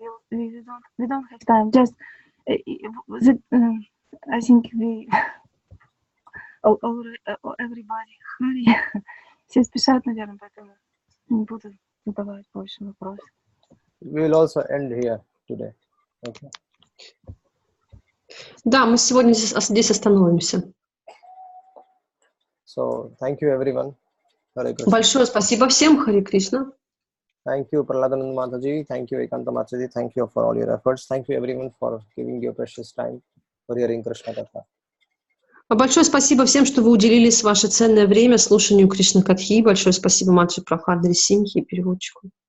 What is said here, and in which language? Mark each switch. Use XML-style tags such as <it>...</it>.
<en>We don't have time. Just I think we everybody hurry.</en> <ru>Все спешат, наверное, поэтому не буду задавать больше вопросов.</ru> <en>We will also end here today. Okay.</en> <ru>Да, мы сегодня здесь остановимся.</ru> <en>So, thank you everyone. Hare Krishna.</en> <ru>Большое спасибо всем, Харе Кришна.</ru> <en>Thank you, Prahladanand Mataji. Thank you, Ekanta Mataji. Thank you for all your efforts. Thank you everyone for giving your precious time for hearing Krishna Katha.</en> <ru>Большое спасибо всем, что вы уделили ваше ценное время слушанию Кришна Катхи. Большое спасибо Матше Прабхадре Синхи и переводчику.</ru>